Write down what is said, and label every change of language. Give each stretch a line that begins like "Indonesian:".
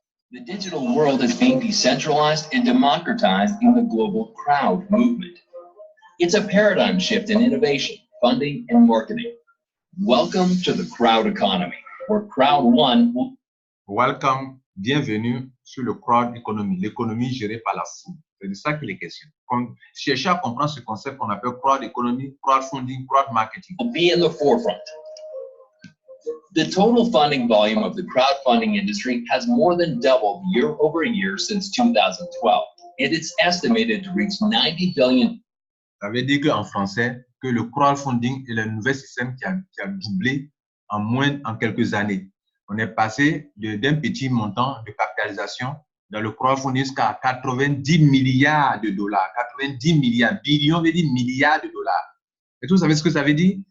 English: The digital world is being decentralized and democratized in the global crowd movement. It's a paradigm shift in innovation, funding, and marketing. Welcome to the crowd economy, where Crowd One will... Welcome,
French: bienvenue sur le crowd economy, l'économie gérée par la foule. C'est de ça qu'il est question. Cherchez à comprendre ce concept qu'on appelle crowd economy, crowdfunding, crowd marketing.
English: Will be in the forefront. The total funding volume of the crowdfunding industry has more than doubled year over year since 2012, and it's estimated to reach 90 billion.
French: Ça veut dire qu'en français, que le crowdfunding est le nouvel système qui a doublé en quelques années. On est passé d'un petit montant de capitalisation dans le crowdfunding jusqu'à 90 milliards de dollars. 90 milliards, billions veut dire milliards de dollars. Et vous savez ce que ça veut dire?